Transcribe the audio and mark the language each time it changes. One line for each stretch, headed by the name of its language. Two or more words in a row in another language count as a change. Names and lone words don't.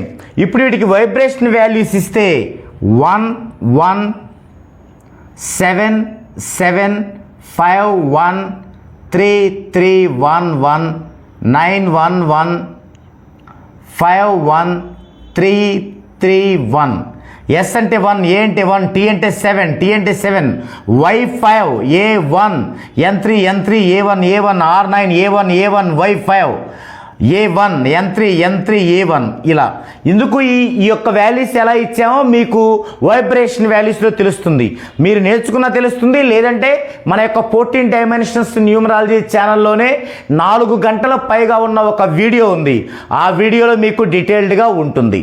Telugu: ఇప్పుడు వీటికి
English: vibration values
Telugu: ఇస్తే 1 1 7 7 5 1 3 3 1 1 9 1 1 5 1 3 3 1. ఎస్ అంటే 1, ఏ అంటే 1, టీ అంటే 7, టీ అంటే 7,
English: Y5 A1, N3 N3 A1 A1, R9 A1 A1 Y5 A1 N3 N3 A1.
Telugu: ఇలా ఇందుకు ఈ యొక్క వాల్యూస్ ఎలా ఇచ్చామో మీకు
English: vibration values
Telugu: తెలుస్తుంది. మీరు నేర్చుకున్న తెలుస్తుంది. లేదంటే మన యొక్క 14
English: dimensions numerology channel
Telugu: 4 గంటల పైగా ఉన్న ఒక వీడియో ఉంది. ఆ వీడియోలో మీకు డీటెయిల్డ్గా ఉంటుంది.